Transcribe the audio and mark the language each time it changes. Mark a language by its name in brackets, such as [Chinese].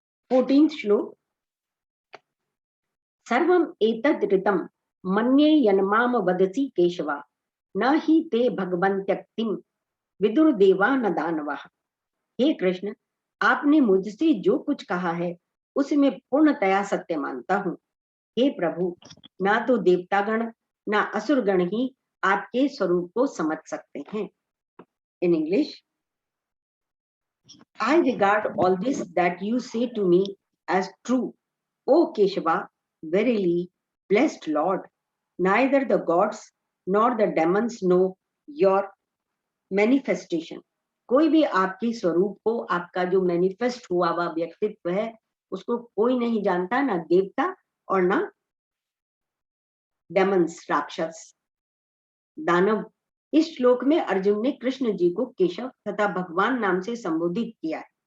[Sanskrit] 14th श्लोक, सर्वम एतद् ऋतम मन्ये यन्माम वदसि केशवा न ही ते भगवन्त्यक्तिम विदुर देवा न दानवा। [Hindi] हे कृष्ण, आपने मुझसे जो कुछ कहा है उसे मैं पूर्णतया सत्य मानता हूँ। हे प्रभु, ना तो देवतागण ना असुरगण ही आपके स्वरूप को समझ सकते हैं। [English] In English, I regard all this that you say to me as true, O Keshava. Verily, blessed Lord, neither the gods nor the demons know your manifestation. [Hindi] कोई भी आपके स्वरूप को, आपका जो मैनिफेस्ट हुआ हुआ व्यक्तित्व है, उसको कोई नहीं जानता, ना देवता और ना डेमन्स, राक्षस, दानव। इस श्लोक में अर्जुन ने कृष्ण जी को केशव तथा भगवान नाम से संबोधित किया है।